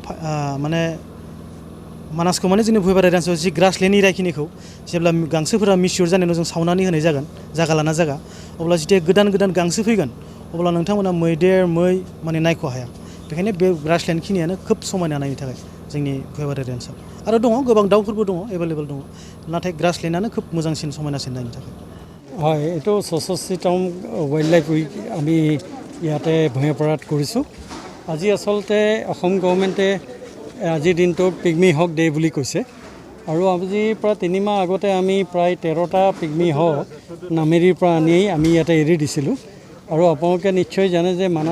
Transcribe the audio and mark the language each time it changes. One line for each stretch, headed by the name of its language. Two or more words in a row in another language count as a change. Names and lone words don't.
Bodo: माने जोंनि भुयापारा रेन्जआव जि ग्रासलेण्ड एरियाखिनिखौ जेब्ला गांसोफोरा मिसियर जानायाव जों सावनानै होनाय जागोन जागा लाना जागा अब्ला जेथिया गोदान गांसो फैगोन अब्ला नोंथांमोना मैदेर मै माने नायख' हाया बेखायनो बे ग्रासलेण्ड खिनियानो खोब समायना नायनो थाखाय जोंनि भुयापारा रेन्जआव आरो दङ गोबां दाउफोरबो दङ एभेलेबल दङ नाथाय ग्रासलेण्डआनो खोब मोजांसिन समायनासिन नायनो थाखाय
Assamese: হয় এইটো ৬৬তম
English: wild life week
Assamese: আমি ইয়াতে ভুয়াপাৰাত কৰিছোঁ আজি আচলতে অসম গভৰ্ণমেণ্টে আজিৰ দিনটো
English: pygmy hog day
Assamese: বুলি কৈছে আৰু আজিৰ পৰা ৩ মাহ আগতে আমি প্ৰায় ১৩টা
English: pygmy hog
Assamese: নামেৰিৰ পৰা আনি আমি ইয়াতে এৰি দিছিলোঁ আৰু আপোনালোকে নিশ্চয় জানে যে